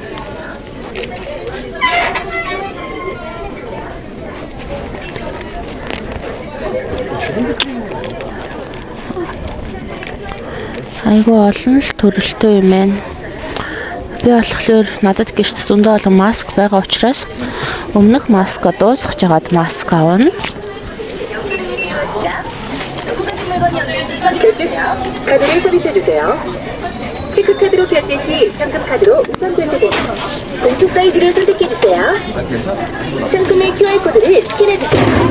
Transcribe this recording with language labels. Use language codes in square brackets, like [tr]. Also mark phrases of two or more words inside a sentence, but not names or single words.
[mn] Айгуу олон л төрөлтэй юм байна. Би болохоор надад гэрт зөндөө олон маск байгаа учраас өмнөх маска дуусгаж жагаад маск авна. [ko] 카드를 삽입해 주세요. 체크카드로 결제 시 현금카드로 우선 결제됩니다. 봉투 사이즈를 선택해 주세요. 상품의 QR코드를 스캔해 주세요.